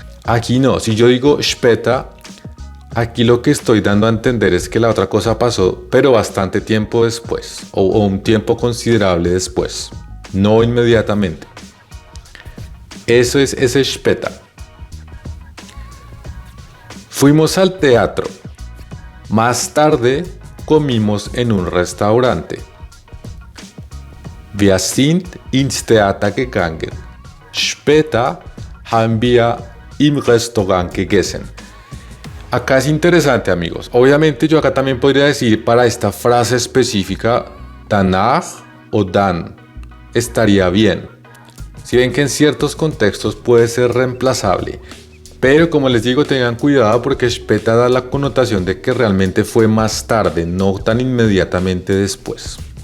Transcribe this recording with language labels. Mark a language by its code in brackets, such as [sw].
[es] Aquí no, si yo digo später, aquí lo que estoy dando a entender es que la otra cosa pasó, pero bastante tiempo después, o un tiempo considerable después, no inmediatamente. Eso es ese später. Fuimos al teatro. Más tarde comimos en un restaurante. [de] Wir sind ins Theater gegangen. Später haben wir im Restaurant gegessen. [es] Acá es interesante, amigos. Obviamente yo acá también podría decir para esta frase específica danach o dan. Estaría bien. Si ven que en ciertos contextos puede ser reemplazable. Pero como les digo, tengan cuidado porque später da la connotación de que realmente fue más tarde, no tan inmediatamente después.